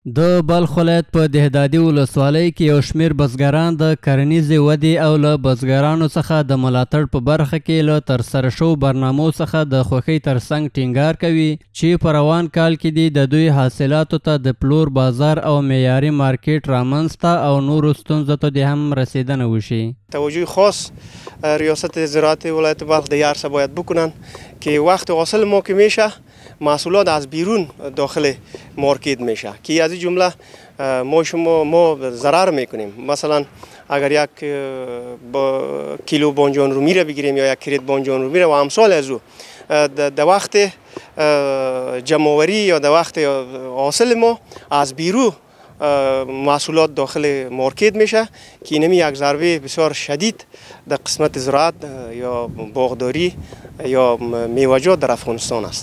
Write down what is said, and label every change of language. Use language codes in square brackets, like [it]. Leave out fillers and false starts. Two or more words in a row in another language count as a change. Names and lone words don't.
[ps] د بلخ ولایت په دهدادي ولسوالۍ کې یو شمېر بزګران د کرنیزې ودې او له بزګرانو څخه د ملاتړ په برخه کې له ترسره شوو برنامو څخه د خوښۍ ترڅنګ ټینګار کوي چې په روان کال کې دي د دوی حاصلاتو ته د پلور بازار او معیاري مارکیټ رامنځته او نورو ستونزو ته د هم رسیدنه وشي. [fa] توجه خاص ریاست زراعت ولایت بلخ دیگر سا باید بکنن که وقت حاصل ما که میشه محصولات از بیرون داخل مارکت میشه که از این جمله ما ضرر میکنیم. مثلا اگر یک کیلو بانجان رو میره بگیریم یا یک کریت بانجان رو میره و امثال از او در وقت جمع‌آوری یا در وقت حاصل ما از بیرون محصولات داخل مارکت میشه که اینمی یک ضربه بسیار شدید در قسمت زراعت یا باغداری یا میوه‌جات در افغانستان است.